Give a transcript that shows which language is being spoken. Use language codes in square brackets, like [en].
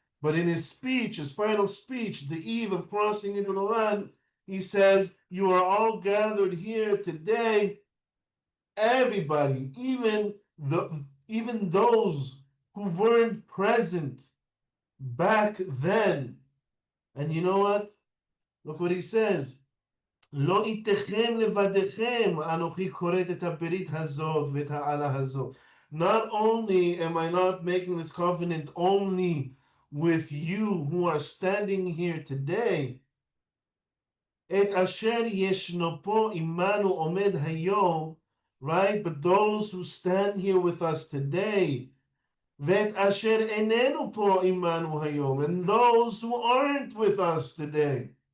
[en] But in his speech, his final speech, the eve of crossing into the land, he says, "You are all gathered here today, everybody, even those who weren't present back then." And you know what? Look what he says. [he] לא איתכם לבדכם, אנוכי כורת את הברית הזאת ואת העלה הזאת. [en] Not only am I not making this covenant only with you who are standing here today, [he] את אשר ישנו פה עמנו עומד היום, [en] right? But those who stand here with us today, [he] ואת אשר איננו פה עמנו היום, [en] and those who aren't with us today.